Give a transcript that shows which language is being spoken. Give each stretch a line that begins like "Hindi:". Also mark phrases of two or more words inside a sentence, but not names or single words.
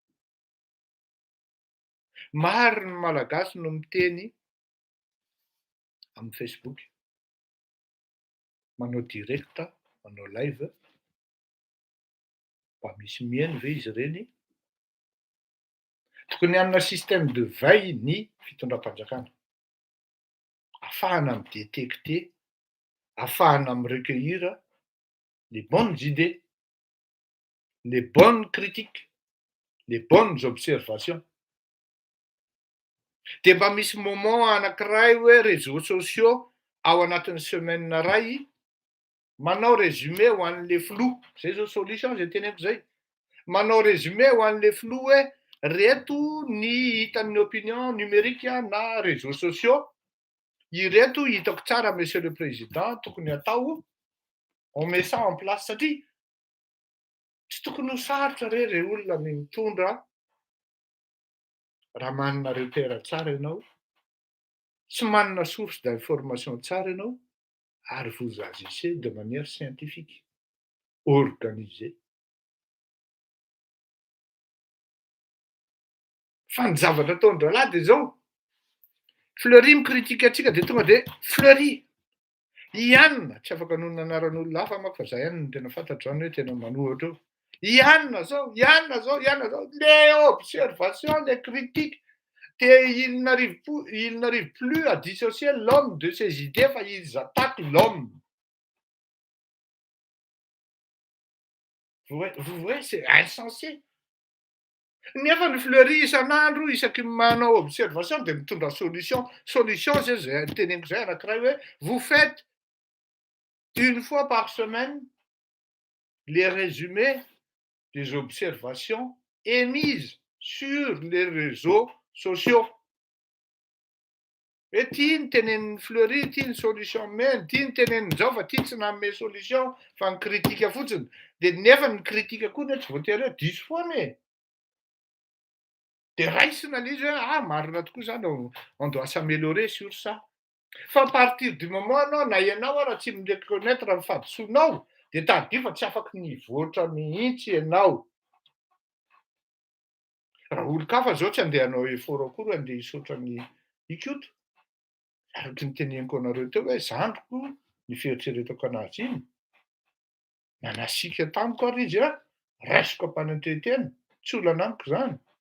Malagasy: Maro ny malagasy no miteny amin'ny Facebook, manao directa, manao live, mba misy mihaino ve izy ireny? Tokony hanana
French: système de veille
Malagasy: ny fitondram-panjakana. Ahafahana midétecter, ahafahana mirecueillir
French: les bonnes idées, les bonnes critiques, les bonnes observations.
Malagasy: Dia mba misy moment anankiray hoe
French: réseaux sociaux
Malagasy: ao anatin'ny semaine ray manao résumé ho an'le flou. Zay zao solution zay teneko zay. Manao résumé ho an'le flou hoe reto ny hitan'ny
French: opinion numérique
Malagasy: na
French: réseaux sociaux,
Malagasy: ireto hitako tsara
French: monsieur le président
Malagasy: tokony atao,
French: on met ça en place
Malagasy: satria tsy tokony ho sarotra re olona ny mitondra raha manana repère tsara ianao, tsy manana
French: source d'information
Malagasy: tsara ianao,
French: ary vous agissez de manière scientifique, organisée.
Malagasy: Fa ny zavatra ataon'ny rahalahy dia zao, Fleury mikritika antsika dia tonga dia Fleury, Yann, tsy afaka anonona anaran'olona hafa manko fa zay ihany no tena fantatro zany hoe tena manohatra eo. Yann zao,
French: les observations, les critiques, il n'arrive plus à dissocier l'homme de ses idées, enfin ils attaquent l'homme. Vous voyez, c'est insensé.
Malagasy: Nefa ny Fleury isan'andro isaky manao observation dia mitondra solution zay teneniko zay anankiray hoe
French: vous faites une fois par semaine les résumés des observations émises sur les réseaux sociaux.
Malagasy: Hoe tia ny tenenin'ny Fleury, tia ny solution mena, tia ny tenenin'izao fa tia tsy nanome solution fa ny kritika fotsiny. Dia nefa ny kritika koa ny tsy voatery hoe diso foana e. Dia raisina ilay izy hoe marina tokoa zany,
French: on doit s'améliorer sur ça.
Malagasy: Fa
French: à partir du moment
Malagasy: anao na ianao raha tsy mireconnaître ny fahadisoanao dia tadio fa tsy afaka nivoatra mihitsy ianao. Raha olon-kafa zao tsy andeha hanao effort akory andeha hisaotra ny ikoto. Araka ny teneniko anareo teo hoe zandriko ny fieritreretako anazy iny, nanasiaka tamiko ary izy a, raisiko ampanantenitena, tsy olana amiko zany.